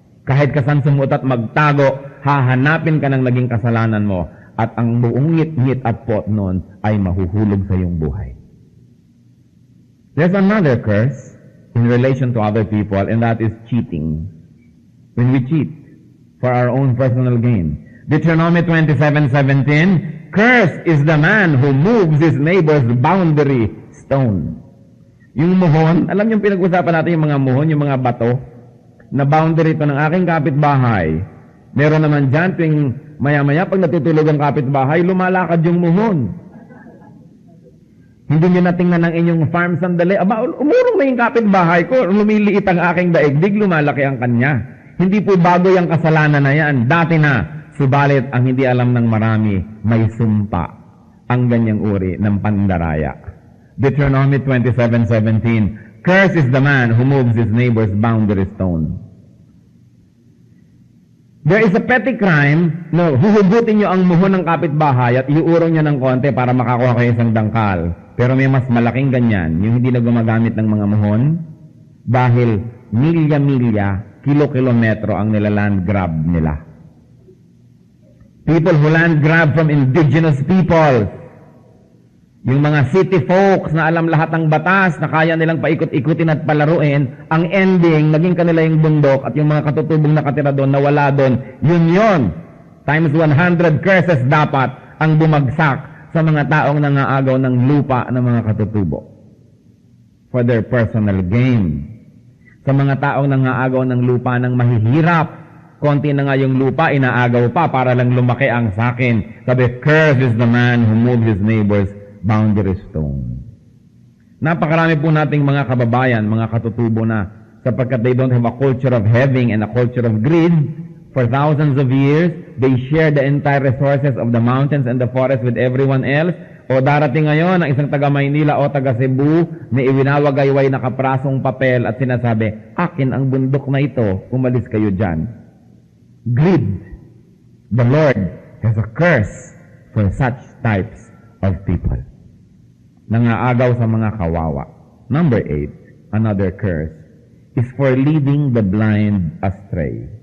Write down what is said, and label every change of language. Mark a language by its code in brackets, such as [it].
[tl] Kahit ka saan sumut at magtago, hahanapin ka ng naging kasalanan mo at ang buong ngit-ngit at pot noon ay mahuhulog sa iyong buhay. [en] There's another curse in relation to other people, and that is cheating. When we cheat for our own personal gain. Deuteronomy 27:17, cursed is the man who moves his neighbor's boundary stone. [tl] Yung muhon, alam yung pinag-usapan natin yung mga muhon, yung mga bato, na boundary ito ng aking kapitbahay. Meron naman dyan, tuwing maya-maya, pag natutulog ang kapitbahay, lumalakad yung muhon. Hindi nyo natingnan ng inyong farm sandali. Aba, umurong na yung kapitbahay ko, lumiliit ang aking daigdig, lumalaki ang kanya. Hindi po bago yung kasalanan na yan. Dati na, subalit ang hindi alam ng marami, may sumpa ang ganyang uri ng pandaraya. [en] Deuteronomy 27:17. Cursed is the man who moves his neighbor's boundary stone. There is a petty crime, [tl] no, huhugutin nyo ang muhon ng kapitbahay at iuurong nyo ng konti para makakuha kayo isang dangkal. Pero may mas malaking ganyan, yung hindi na gumagamit ng mga muhon, dahil milya-milya, kilo-kilometro ang nilaland grab nila. [en] People who land grab from indigenous people, [tl] yung mga city folks na alam lahat ng batas, na kaya nilang paikot-ikutin at palaruin, ang ending, naging kanila yung bundok at yung mga katutubong nakatira doon, nawala doon, yun. [en] Times 100 curses [tl] dapat ang bumagsak sa mga taong nangaagaw ng lupa ng mga katutubo [en] for their personal gain. [tl] Sa mga taong nangaagaw ng lupa ng mahihirap, konti na nga yung lupa, inaagaw pa para lang lumaki ang sakin. Sabi, [en] cursed is the man who moves his neighbor's boundary stone. [tl] Napakarami po nating mga kababayan, mga katutubo na sapagkat [en] they don't have a culture of having and a culture of greed. For thousands of years, they share the entire resources of the mountains and the forest with everyone else. [tl] O darating ngayon ang isang taga Maynila o taga Cebu na iwinawagayway na kaprasong papel at sinasabi, akin ang bundok na ito, umalis kayo dyan. [en] Greed. The Lord has a curse for such types of people. [tl] Nangaagaw sa mga kawawa. [en] Number 8, another curse, is for leading the blind astray.